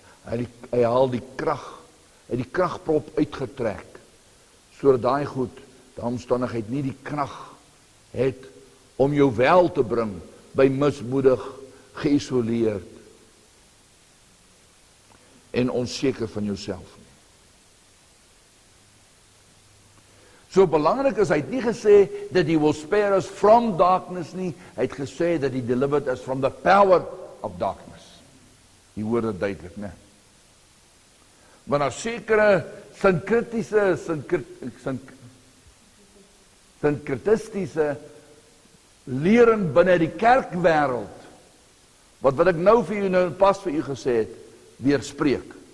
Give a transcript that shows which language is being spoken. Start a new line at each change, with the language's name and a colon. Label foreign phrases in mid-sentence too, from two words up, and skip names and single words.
Afrikaans: Hy haal die krag, hy het die kragprop uitgetrek, sodat daai goed, die omstandigheid nie die krag het om jou wel te bring, by mismoedig, geïsoleerd en onseker van jouself. So belangrik is, hy het nie gesê
English: that he will spare us from darkness
Afrikaans: nie, hy het gesê
English: that he delivered us from the power of darkness.
Afrikaans: Die hoor dit duidelik, né? Want daar sekere synkritistiese lering binne die kerkwêreld, wat ek nou vir u nou pas vir u gesê het, weerspreek.